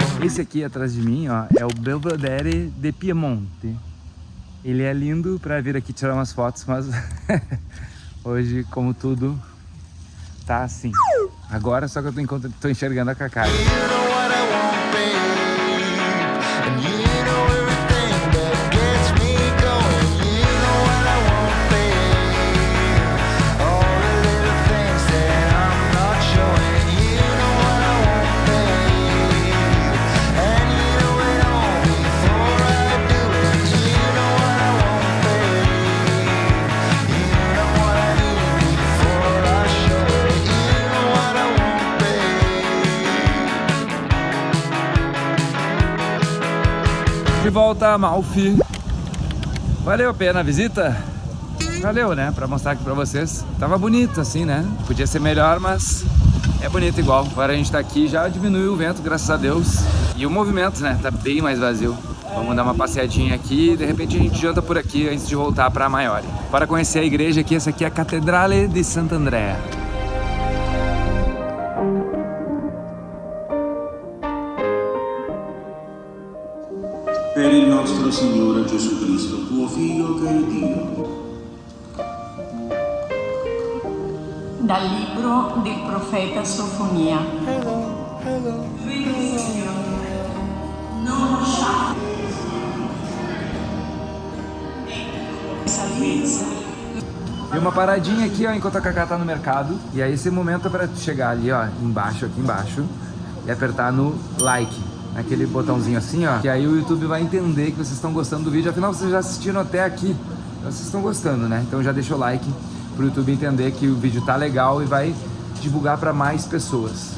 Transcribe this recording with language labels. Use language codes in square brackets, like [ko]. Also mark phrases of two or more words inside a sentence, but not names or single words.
[pt] Esse aqui atrás de mim, ó, é o Belvedere de Piemonte. Ele é lindo pra vir aqui tirar umas fotos, mas hoje, como tudo, tá assim. Agora só que eu tô enxergando a Cacá. [en] You know what I want, babe, and you know everything that gets me going. You know what I want, babe, all the little things that I'm not showing. You know what I want, babe, and you know it all before I do it. You know what I want, babe, you know what I need before I show it. You know what I want, babe. [pt] De volta a Amalfi. Valeu a pena a visita? Valeu, né? Pra mostrar aqui pra vocês. Tava bonito assim, né? Podia ser melhor, mas é bonito igual. Agora a gente tá aqui, já diminuiu o vento, graças a Deus. E o movimento, né? Tá bem mais vazio. Vamos dar uma passeadinha aqui e de repente a gente janta por aqui antes de voltar pra Maiori. Para conhecer a igreja aqui, essa aqui é a Cattedrale di Sant'Andrea. [it] Per il nostro Signore Gesù Cristo, tuo Figlio che è Dio. Dal libro del profeta Sofonia. Non lasciate salvezza. [pt] E uma paradinha aqui, ó, enquanto a Cacá tá no mercado. E aí esse momento é pra tu chegar ali, ó, embaixo, aqui embaixo, e apertar no like. Aquele botãozinho assim, ó, que aí o YouTube vai entender que vocês estão gostando do vídeo. Afinal, vocês já assistiram até aqui, então vocês estão gostando, né? Então já deixa o like pro YouTube entender que o vídeo tá legal e vai divulgar pra mais pessoas.